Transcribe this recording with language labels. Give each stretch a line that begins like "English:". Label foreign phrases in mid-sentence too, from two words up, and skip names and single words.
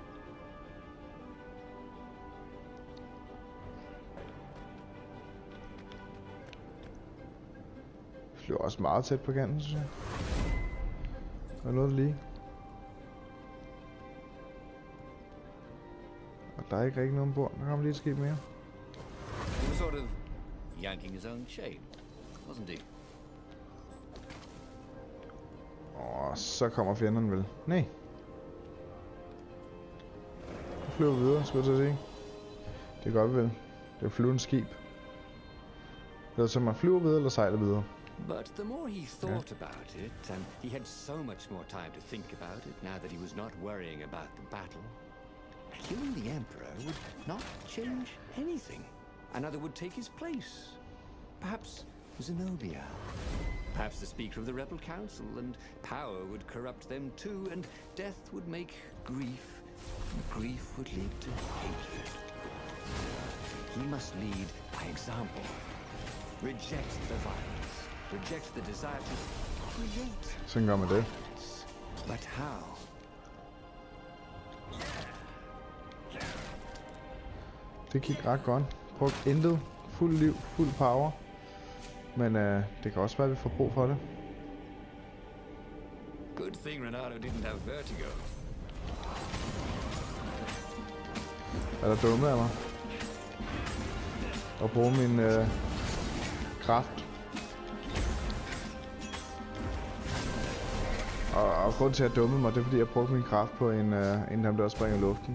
Danish: Vi flyver også meget tæt på kanten, synes jeg. Der er noget lige. Og der er ikke rigtig noget ombord. Der kommer lige et skib mere.
English: He was sort of yanking his own chain, wasn't he?
Danish: Og så kommer fjenderne vel. Nej. Nu flyver vi videre, skulle jeg til at sige. Det gør vi vel. Det er flyvende skib. Det er så man flyver videre eller sejler videre.
English: But the more he thought about it, and he had so much more time to think about it now that he was not worrying about the battle, killing the Emperor would not change anything. Another would take his place. Perhaps Zenobia. Perhaps the Speaker of the Rebel Council, and power would corrupt them too, and death would make grief, and grief would lead to hatred. He must lead by example. Reject the violence. Reject the desire to create.
Danish: Sådan gør man det.
English: But how?
Danish: Det gik ret godt. Brugt intet. Fuld liv,
English: fuld power.
Danish: Men det kan også være, at vi får brug for det.
English: Good thing Reynardo didn't have vertigo.
Danish: Er der dumme af mig? At bruge min kraft. Og grund til at dumme mig, det er fordi jeg brugte min kraft på en dem der springer i luften.